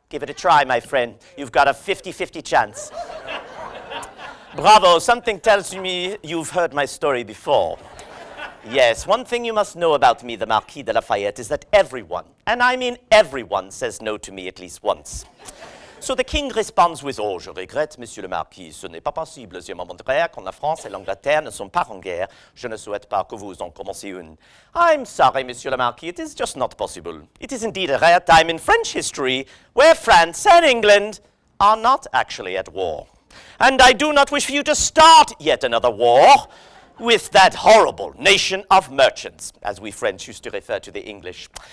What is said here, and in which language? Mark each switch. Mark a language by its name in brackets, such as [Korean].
[English] Give it a try, my friend. You've got a 50-50 chance. Bravo, something tells me you've heard my story before. Yes, one thing you must know about me, the Marquis de Lafayette, is that everyone, and I mean everyone, says no to me at least once. So the king responds with, oh, [French] je regrette, monsieur le marquis, ce n'est pas possible. Je me montrerai quand la France et l'Angleterre ne sont pas en guerre. Je ne souhaite pas que vous en commenciez une. [English] I'm sorry, monsieur le marquis, it is just not possible. It is indeed a rare time in French history where France and England are not actually at war. And I do not wish for you to start yet another war with that horrible nation of merchants, as we French used to refer to the English.